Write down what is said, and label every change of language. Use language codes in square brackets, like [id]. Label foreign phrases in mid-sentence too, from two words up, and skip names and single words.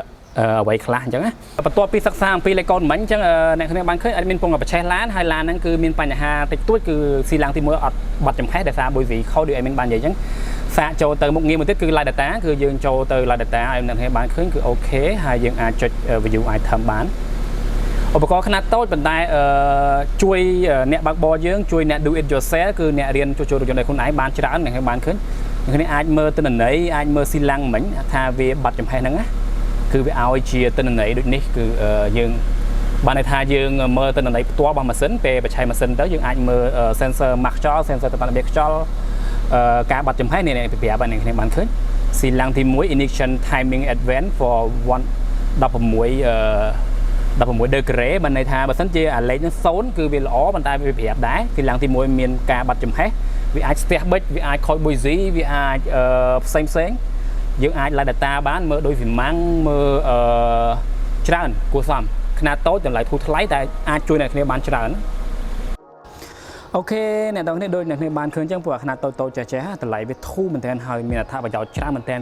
[km] អ្វីខ្លះអញ្ចឹងណាបន្ទាប់ពីសិក្សាអំពីលេខកូដមិញអញ្ចឹងអ្នកគ្នាបានឃើញអត់មានពងបច្ឆេះឡានហើយឡានហ្នឹងគឺមានបញ្ហាតិចតួចគឺស៊ីឡាំងទី1អត់បាត់ចំហេះដោយសារបុយវីខូដូចអេមីនបាននិយាយអញ្ចឹងសាក ចូលទៅមុខងារមួយទៀតគឺ [en] live data [km] គឺយើងចូលទៅ [en] live data [km] ឲ្យអ្នកគ្នាបានឃើញគឺអូខេហើយយើងអាចចុច [en] view item [km] បានឧបករណ៍ខ្នាតតូច ប៉ុន្តែជួយអ្នកបើកបរយើងជួយអ្នក [en] do it yourself [km] គឺអ្នករៀនជួសជុលរថយន្តដោយខ្លួនឯងបានច្រើនអ្នកបានឃើញអ្នកគ្នាអាចមើលទិន្នន័យអាចមើលស៊ីឡាំងមិញថាវាបាត់ចំហេះហ្នឹងណាគឺវាឲ្យជាទិន្នន័យដូចនេះគឺយើងបានន័យថាយើងមើលទិន្នន័យផ្ទាល់របស់ម៉ាស៊ីនពេលបច្ឆេះម៉ាស៊ីនទៅយើងអាចមើល sensor ម៉ាស់ខ្យល់ sensor ទៅតាមរបៀបខ្យល់ការបាត់ចំហេះនេះពីប្រាប់អ្នកគ្នាបានឃើញស៊ីឡាំងទី1 [en] ignition timing advance for [km] 16 degree បានន័យថាបើសិនជាអាលេខហ្នឹង0គឺវាល្អប៉ុន្តែវាប្រាប់ដែរស៊ីឡាំងទី1មានការបាត់ចំហេះវាអាចស្ទះបិចវាអាចខូចបុយស៊ីវាអាចផ្សេងយើងអាច [en] live data [km] បានមើលដោយវិមាំងមើលច្រើនគួរសមខ្នាតតូចតម្លៃធូរថ្លៃតែអាចជួយអ្នកគ្នាបានច្រើនអូខេអ្នកទាំងនេះដូចអ្នកគ្នាបានឃើញចឹងព្រោះខ្នាតតូចចេះតម្លៃវាធូរមែនទែនហើយមានអត្ថប្រយោជន៍ច្រើនមែនទែន